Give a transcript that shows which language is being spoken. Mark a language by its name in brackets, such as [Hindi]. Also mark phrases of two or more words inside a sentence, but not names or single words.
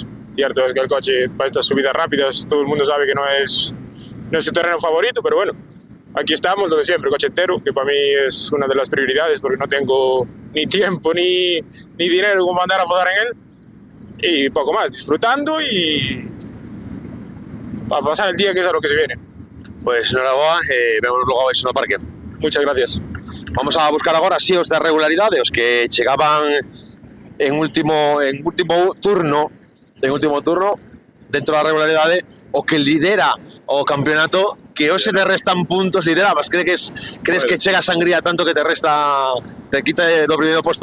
[Spanish] Cierto es que el coche para estas subidas rápidas todo el mundo sabe que no es su terreno favorito, pero bueno, aquí estamos, lo de siempre, coche entero, que para mí es una de las prioridades porque no tengo ni tiempo ni dinero como andar a fodar en él. Y poco más, disfrutando y para pasar el día, que es a lo que se viene. Pues enhorabuena, vemos luego a Baixo no Parque. Muchas gracias. [Galician] Vamos a buscar agora si os da regularidade, os que chegaban en último turno, dentro da regularidade, o que lidera o campeonato, que hoxe te restan puntos liderabas. Crees que chega a sangría tanto que te quita do primeiro posto?